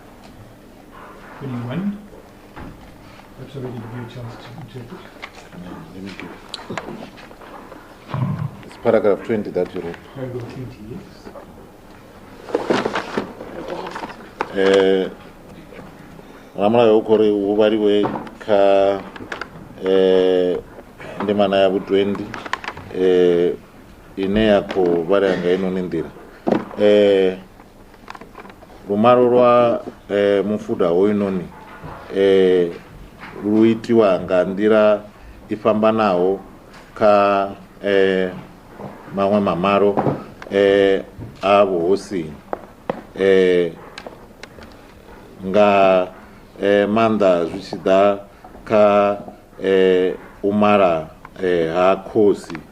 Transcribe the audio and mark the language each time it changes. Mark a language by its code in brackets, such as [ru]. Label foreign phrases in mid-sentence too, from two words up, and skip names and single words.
[en] 21. That's already give you a chance to interpret. It's paragraph 20 that you read. Paragraph 20, yes. [ve] Ramulayo ukori uvaliwe kha ndimana ya vu20 ine ya khou vhalea nga inoni nḓila lumalo lwa mufuda hoyunoni lu itiwa nga nḓila i fhambanaho kha maṅwe mamalo a vhuhosini nga maanḓa zwi tshi ḓa kha u mala ha khosi